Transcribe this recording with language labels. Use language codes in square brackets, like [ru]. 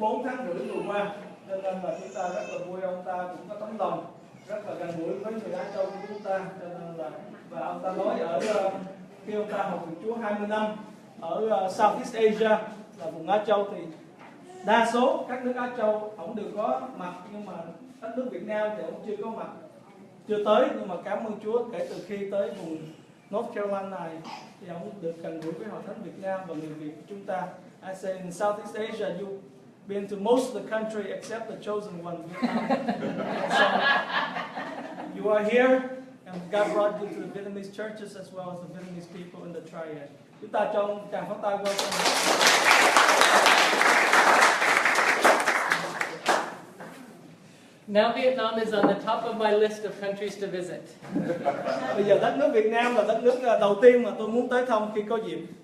[vi] 4 tháng rưỡi vừa qua, cho nên là chúng ta rất là vui. Ông ta cũng có tấm lòng rất là gần gũi với người Á Châu của chúng ta, cho nên là và ông ta nói khi ông ta học được Chúa 20 năm ở Southeast Asia là vùng Á Châu, thì đa số các nước Á Châu ông đều có mặt, nhưng mà đất nước Việt Nam thì ông chưa có mặt, chưa tới. Nhưng mà cảm ơn Chúa, kể từ khi tới vùng North Carolina này thì ông được gần gũi với hội thánh Việt Nam và người Việt của chúng ta. [en] I say in Southeast Asia you've been to most of the country except the chosen one, Vietnam. So you are here, and God brought you to the Vietnamese churches as well as the Vietnamese people in the triad. [vi] Chúng ta cho ông tràng phát tay qua cho. [en] Now Vietnam is on the top of my list of countries to visit. [vi] Bây giờ đất nước Việt Nam là đất nước đầu tiên mà tôi muốn tới thăm khi có dịp.